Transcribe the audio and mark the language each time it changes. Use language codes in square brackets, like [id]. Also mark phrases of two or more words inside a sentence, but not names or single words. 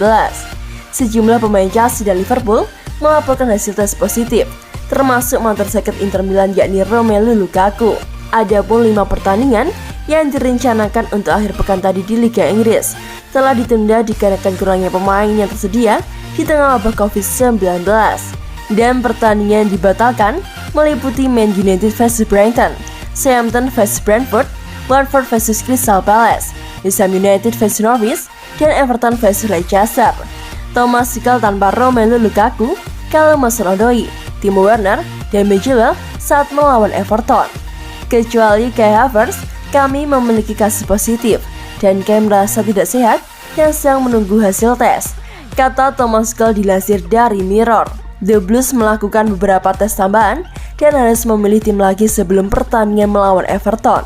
[id] Sejumlah pemain Chelsea dan Liverpool melaporkan hasil tes positif, termasuk mantan striker Inter Milan yakni Romelu Lukaku. Adapun 5 pertandingan yang direncanakan untuk akhir pekan tadi di Liga Inggris telah ditunda dikarenakan kurangnya pemain yang tersedia di tengah wabah COVID-19. Dan pertandingan yang dibatalkan meliputi Man United vs Brighton, Southampton vs Brentford, Watford vs Crystal Palace, West Ham United vs Norwich, dan Everton vs Leicester. Thomas Tuchel tanpa Romelu Lukaku, Callum Hudson-Odoi, Timo Werner, dan Ben Chilwell saat melawan Everton. Kecuali Kai Havertz, kami memiliki kasus positif, dan Kai merasa tidak sehat yang sedang menunggu hasil tes, kata Thomas Tuchel dilansir dari Mirror. The Blues melakukan beberapa tes tambahan dan harus memilih tim lagi sebelum pertandingan melawan Everton.